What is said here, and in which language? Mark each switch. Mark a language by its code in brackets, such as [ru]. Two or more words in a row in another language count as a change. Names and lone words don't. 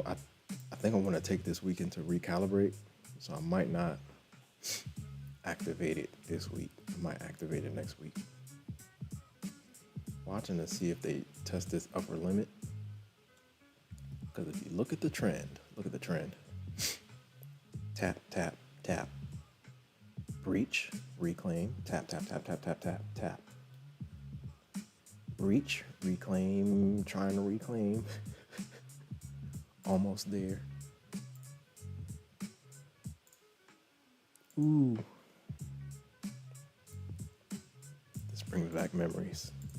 [en] I think I want to take this weekend to recalibrate, so I might not activate it this week. I might activate it next week. Watching to see if they test this upper limit. Because if you look at the trend, Tap, tap, tap. Breach, reclaim, tap, tap, tap, tap, tap, tap, tap. Breach, reclaim, trying to reclaim. Almost there. Ooh. This brings back memories.